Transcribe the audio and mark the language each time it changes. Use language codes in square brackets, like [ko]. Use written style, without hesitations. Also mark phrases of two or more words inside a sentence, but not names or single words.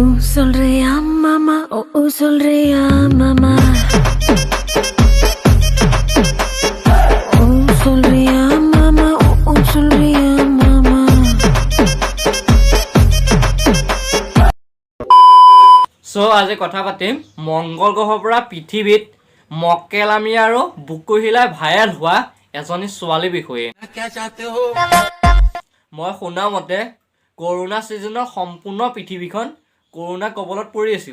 [es] sonría mamá, sonría mamá. Sonría mamá, sonría mamá. [as] So আজি কথা পাতিম মংগল গ্ৰহৰ পৰা পৃথিৱীত মক্কেলামি আৰু বুকুহিলাই ভাইৰেল হোৱা এজনী ছোৱালী বিষয়ে। মই শুনা মতে কৰোনা সিজনৰ সম্পূৰ্ণ পৃথিৱীখন কৰোনা কবলত পৰি আছিল।